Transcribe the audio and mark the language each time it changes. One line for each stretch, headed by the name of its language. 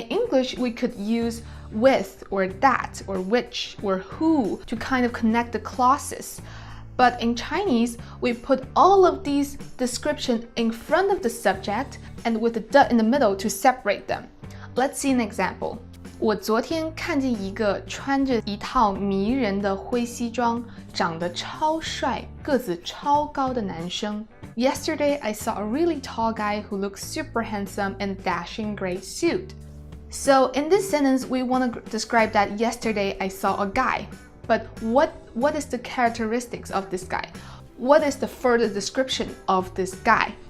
English: In English, we could use with or that or which or who to kind of connect the clauses. But in Chinese, we put all of these description in front of the subject and with the the in the middle to separate them. Let's see an example.
Chinese: 我昨天看见一个穿着一套迷人的灰西装，长得超帅，个子超高的男生。
English: Yesterday, I saw a really tall guy who looks super handsome in a dashing gray suit. So in this sentence, we want to describe that yesterday I saw a guy. But what is the characteristics of this guy? What is the further description of this guy?